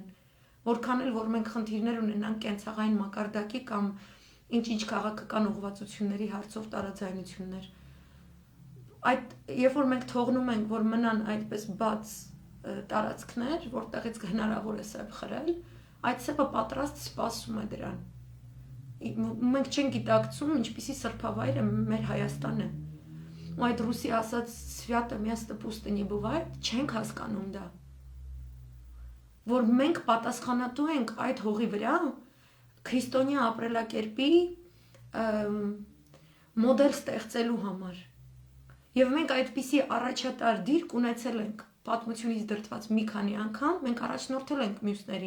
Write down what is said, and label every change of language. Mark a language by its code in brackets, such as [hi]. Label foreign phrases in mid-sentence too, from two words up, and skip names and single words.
[hy] որքան էլ որ մենք խնդիրներ ունենանք կենցաղային մակարդակի կամ ինչ քաղաքական ուղղվածությունների հարցով տարաձայնություններ։ Այդ երբ որ մենք թողնում ենք, որ մնան այդպես բաց տարածքներ, որտեղից հնարավոր է սեփ խրել, այդ սեփը պատրաստ սպասում է դրան։ Մենք չենք գիտակցում, ինչպիսի սրբավայր է մեր Հայաստանը։ Ու այդ ռուսի ասած [ru] «Свято место пустыни бывает» [hy] չենք հասկանում դա։ Որ մենք պատասխանատու ենք այդ հողի վրա քրիստոնյա ապրելակերպի մոդել ստեղծելու համար։ Եվ մենք այդպիսի առաջատար դիրք ունեցել ենք պատմությունից դրդված մի քանի անգամ, մենք առաջնորդել ենք մյուսներին,